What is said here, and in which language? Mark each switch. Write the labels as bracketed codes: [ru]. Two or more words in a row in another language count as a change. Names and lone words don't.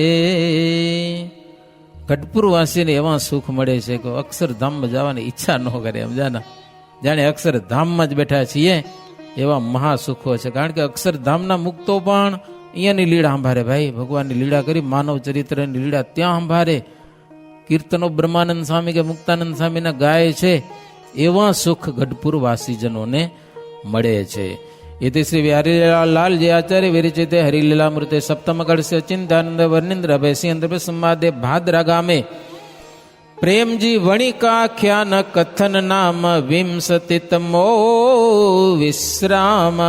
[gu] ગઢપુરવાસીને એવા સુખ મળે છે કે અક્ષરધામમાં જવાની ઈચ્છા ન કરે, સમજાના, જાણે અક્ષરધામમાં જ બેઠા છીએ એવા મહાસુખો છે. કારણ કે અક્ષરધામના મુક્તો પણ અહીંયાની લીળા સંભારે. ભાઈ, ભગવાનની લીળા કરી, માનવ ચરિત્રની લીળા ત્યાં સંભારે. કીર્તનો બ્રહ્માનંદ સ્વામી કે મુક્તાનંદ સ્વામીના ગાય છે. એવા સુખ ગઢપુર વાસીજનોને મળે છે. [sa] इति श्री हरिलाल जी आचार्य विरचिते हरिलीलामृते सप्तम कड़स्य चिंतानंद वर्णिंद्र भैसियंद्र संवादे भाद्रा गामे प्रेमजी वणिकाख्यान कथन नाम विंशतितमो विश्राम.